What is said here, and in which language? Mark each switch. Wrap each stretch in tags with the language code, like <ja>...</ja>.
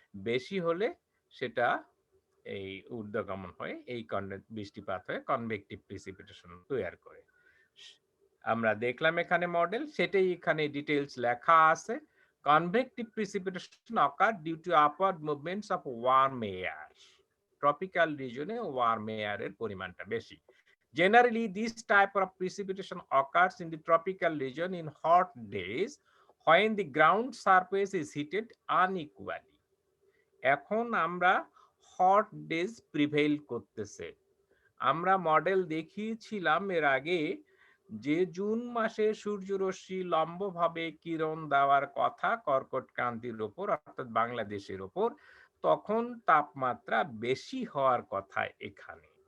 <bn>বেশি হলে সেটা এই ঊর্ধ্বগমন হয়ে এই বৃষ্টিপাত হয়ে কনভেক্টিভ প্রিসিপিটেশন তৈরি করে। আমরা দেখলাম এখানে মডেল, সেটাই এখানে ডিটেইলস লেখা আছে।</bn> <en>Convective precipitation occur due to upward movements of warm air.</en> <bn>Tropical রিজনে worm এয়ারের পরিমাণটা বেশি।</bn> <en>Generally, this type of precipitation occurs in the tropical region in hot days when the ground surface is heated unequally.</en> <bn>এখন আমরা</bn> <en>hot days prevail</en> <bn>করতেছে। আমরা model দেখিয়েছিলাম এর আগে যে জুন মাসে সূর্যরশ্মি লম্বভাবে কিরণ দেওয়ার কথা কর্কট ক্রান্তির ওপর অর্থাৎ বাংলাদেশের ওপর, তখন তাপমাত্রা বেশি হওয়ার কথা এখানে।</bn>